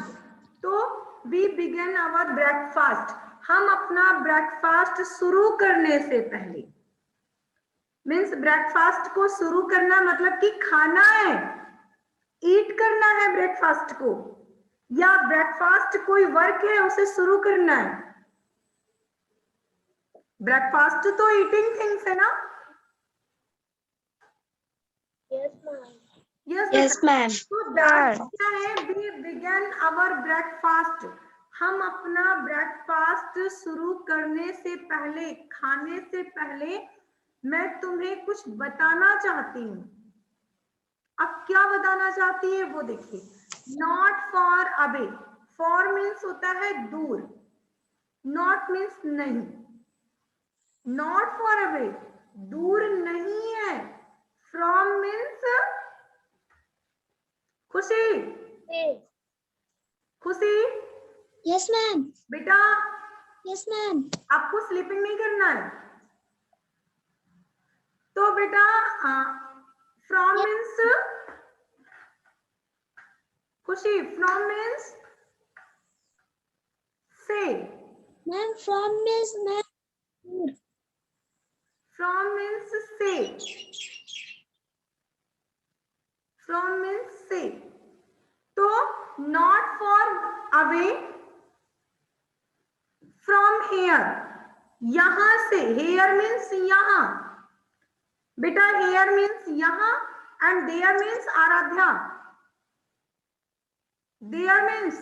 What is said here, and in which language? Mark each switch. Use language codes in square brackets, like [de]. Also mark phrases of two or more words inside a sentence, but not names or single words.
[hi] तो [en] we begin our breakfast, [hi] हम अपना ब्रेकफास्ट शुरू करने से पहले, मीन्स ब्रेकफास्ट को शुरू करना मतलब कि खाना है, ईट करना है ब्रेकफास्ट को, या ब्रेकफास्ट कोई वर्क है उसे शुरू करना है। ब्रेकफास्ट तो [en] eating things [hi] है ना। [en] Yes, ma'am. Yes, ma'am. [hi] तो दैट क्या है, [en] we began our breakfast, [hi] हम अपना ब्रेकफास्ट शुरू करने से पहले, खाने से पहले मैं तुम्हें कुछ बताना चाहती हूँ। अब क्या बताना चाहती है वो देखिए। [en] not for away, for means [hi] होता है दूर, [en] not means [hi] नहीं, [en] not for away [hi] दूर नहीं है, [en] from means [hi] खुशी, [en] Say. [hi] खुशी [en] Yes, ma'am. [hi] बेटा [en] Yes, ma'am. [hi] आपको स्लीपिंग नहीं करना है। तो बेटा [en] from means [hi] खुशी, [en] from means [hi] से, [en] Ma'am, from is ma'am. from means [hi] से, [en] from means [hi] से। तो [en] not for away, from here, [hi] यहां से, [en] here means [hi] यहां बेटा, [en] here means [hi] यहां, [en] and there means [hi] आराध्या, [en] there means